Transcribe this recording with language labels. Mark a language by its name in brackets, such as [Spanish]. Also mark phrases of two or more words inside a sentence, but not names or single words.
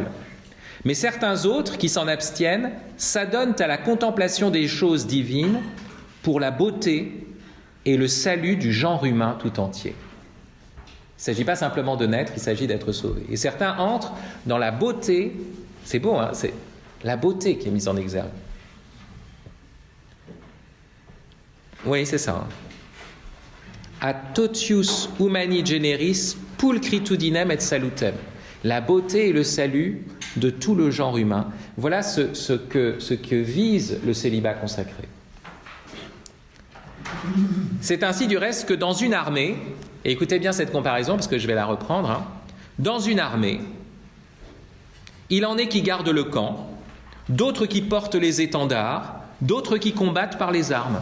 [French] Mais certains autres, qui s'en abstiennent, s'adonnent à la contemplation des choses divines pour la beauté et le salut du genre humain tout entier. Il ne s'agit pas simplement de naître, il s'agit d'être sauvé. Et certains entrent dans la beauté, c'est beau, hein, c'est la beauté qui est mise en exergue. Oui, c'est ça. [Latin] A totius humani generis pulchritudinem et salutem. [French] La beauté et le salut de tout le genre humain. Voilà ce que vise le célibat consacré. C'est ainsi du reste que dans une armée, et écoutez bien cette comparaison parce que je vais la reprendre, hein, dans une armée, il en est qui gardent le camp, d'autres qui portent les étendards, d'autres qui combattent par les armes.